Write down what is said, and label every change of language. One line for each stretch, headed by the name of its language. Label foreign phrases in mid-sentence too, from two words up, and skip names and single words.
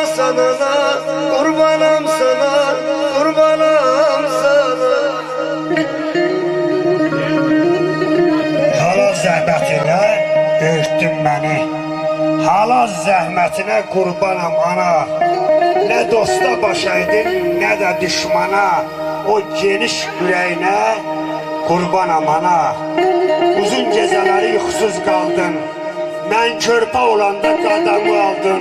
Turkish: sana, kurbanım sana, kurbanım sana.
Azerbaijani: Halal zəhmətinə böyütdün məni. Halal zəhmətinə qurbanam ana. Nə dosta başaydın, nə də düşmana. O geniş ürəyinə qurbanam ana. Uzun gecələri yuxusuz qaldın. Mən körpə olanda qadamı aldın.